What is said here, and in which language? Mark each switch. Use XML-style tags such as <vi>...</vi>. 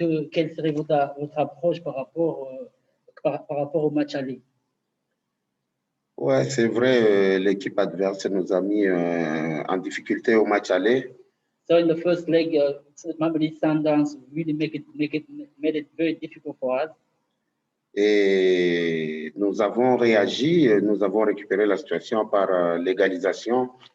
<fr>Quelle serait votre approche par rapport au match aller? Ouais, c'est vrai, l'équipe adverse nous a mis en difficulté au match aller.</fr> <en>So in the first leg, Mamelodi Sundowns really made it very difficult for us.</en> <fr>Et nous avons réagi, nous avons récupéré la situation par l'égalisation.</fr>